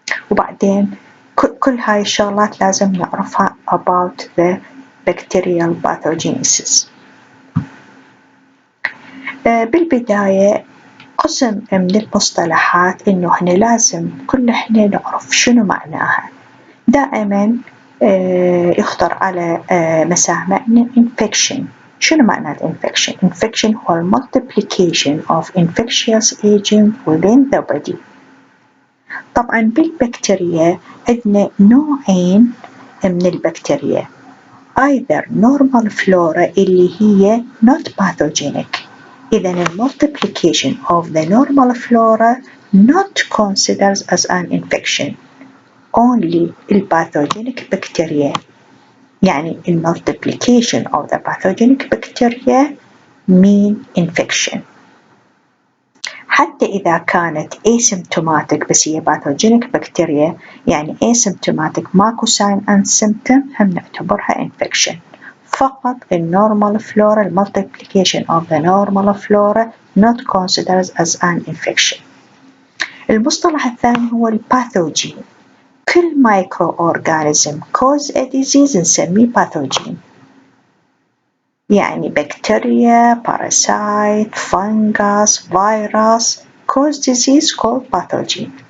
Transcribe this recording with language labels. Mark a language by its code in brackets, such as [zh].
[ar] وبعدين كل هاي الشغلات لازم نعرفها [en] about the bacterial pathogenesis. [ar] بالبداية قسم من المصطلحات إنه إحنا لازم كل إحنا نعرف شنو معناها. دائما يخطر على مسامعنا infection. شنو معنى [en] infection؟ infection هو multiplication of infectious agent within the body. [ar] طبعا بالبكتيريا عندنا نوعين من البكتيريا، [en] either normal flora [ar] اللي هي [en] not pathogenic. [ar] إذن [en] multiplication of the normal flora not considered as an infection, only pathogenic bacteria. [ar] يعني [en] multiplication of the pathogenic bacteria mean infection. [ar] حتى إذا كانت asymptomatic بس هي pathogenic bacteria، يعني asymptomatic ماكو [en] sign and symptom، [ar] هم نعتبرها infection. فقط [en] الnormal flora multiplication of the normal flora not considered as an infection. [ar] المصطلح الثاني هو الباثوجين. كل مايكرو أورغانيزم [en] cause a disease [ar] نسميه باثوجين، يعني بكتيريا، باراسايت، فنغس، فيروس [en] cause disease called pathogen.